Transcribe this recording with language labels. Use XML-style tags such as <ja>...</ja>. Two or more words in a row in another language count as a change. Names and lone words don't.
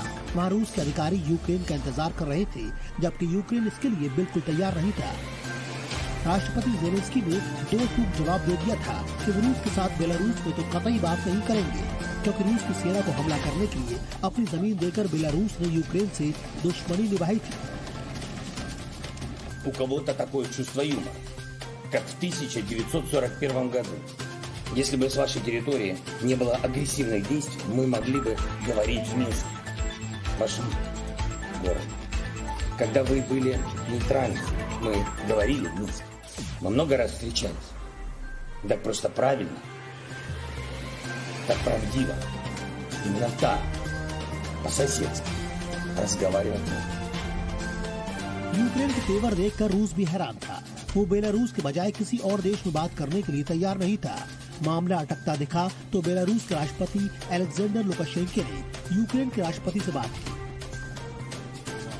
<hi>वहाँ रूस के अधिकारी यूक्रेन का इंतजार कर रहे थे, जबकि यूक्रेन इसके लिए बिल्कुल तैयार नहीं था। राष्ट्रपति ज़ेलेंस्की ने दो टूक जवाब दे दिया था कि वो रूस के साथ बेलारूस में तो कतई बात नहीं करेंगे, क्योंकि रूस की सेना को हमला करने के लिए अपनी जमीन देकर बेलारूस ने यूक्रेन से दुश्मनी निभाई थी।</hi> <ru>У кого-то такое чувство юмора, как в 1941 году. Если бы с вашей территории не было агрессивных действий, мы могли бы говорить в Минске, вашем городе. Когда вы были нейтральны, мы говорили в Минске. Мы много раз встречались. Так просто правильно, так правдиво, именно так, по-соседски разговаривать можно.</ru> <hi>यूक्रेन के तेवर देखकर रूस भी हैरान था। वो बेलारूस के बजाय किसी और देश में बात करने के लिए तैयार नहीं था। मामला अटकता दिखा तो बेलारूस के राष्ट्रपति अलेक्जेंडर लुकाशेंको ने यूक्रेन के राष्ट्रपति से बात की।</hi>